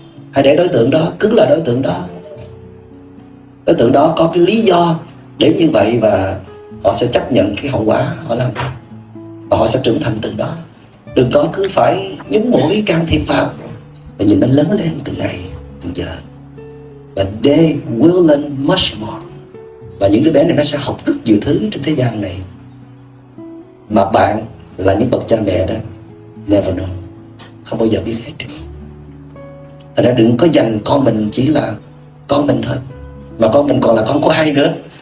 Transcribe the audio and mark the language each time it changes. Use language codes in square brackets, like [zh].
[vi] Hãy để đối tượng đó cứ là đối tượng đó. Đối tượng đó có cái lý do để như vậy, và họ sẽ chấp nhận cái hậu quả họ làm, và họ sẽ trưởng thành từ đó. Đừng có cứ phải nhúng mũi can thiệp vào, và nhìn nó lớn lên từng ngày từng giờ. [en] Và they will learn much more. [vi] Và những đứa bé này nó sẽ học rất nhiều thứ trên thế gian này mà bạn là những bậc cha mẹ đó [en] never know, [vi] không bao giờ biết hết được. Thành ra đừng có dành con mình chỉ là con mình thôi, mà con mình còn là con của ai nữa?